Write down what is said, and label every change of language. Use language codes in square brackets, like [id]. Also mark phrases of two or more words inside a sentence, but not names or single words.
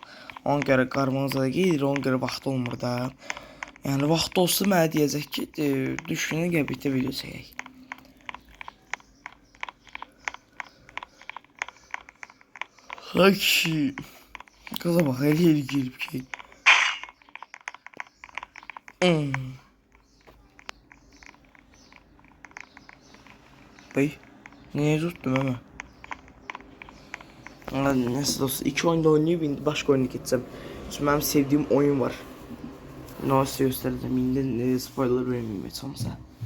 [az] Ona görə qarmanıza da gedir, ona görə vaxtı olmur da. Yəni vaxtı olsa mənə deyəcək ki, düşünün gəl birlikdə video çəkək. Ay kişi. Qaza bax, elə girib ki. [tr] Bey, niye tuttum ama? Neyse dostlar, 2 oyunda oynayıp indi başka oyuna gideceğim. Çünkü benim sevdiğim oyun var. Nasıl göstereceğim, indi spoiler vermeyeyim hiç olmasa.